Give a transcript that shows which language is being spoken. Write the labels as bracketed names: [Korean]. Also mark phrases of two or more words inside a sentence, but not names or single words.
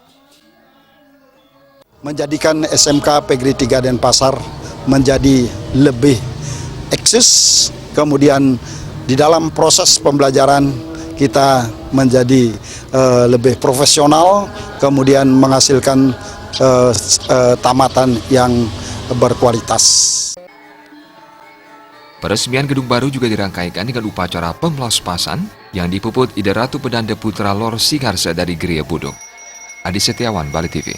[Indonesian] Menjadikan SMK PGRI 3 Denpasar menjadi lebih eksis, kemudian di dalam proses pembelajaran kita menjadi lebih profesional, kemudian menghasilkan tamatan yang berkualitas. Peresmian gedung baru juga dirangkaikan dengan upacara pemelaspasan yang dipuput Ida Ratu Pedanda Putra Lor Singarsa dari Geria Buduk. Adi Setiawan, Bali TV.